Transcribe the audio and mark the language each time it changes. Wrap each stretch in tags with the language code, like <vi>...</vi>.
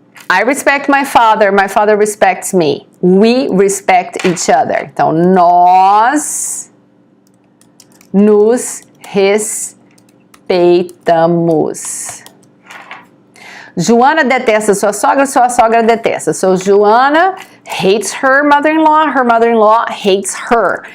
<en>I respect my father respects me. We respect each other.</en> <pt>Então, nós nos respeitamos. Joana detesta sua sogra detesta.</pt> <en>So, Joana hates her mother-in-law hates her.</en>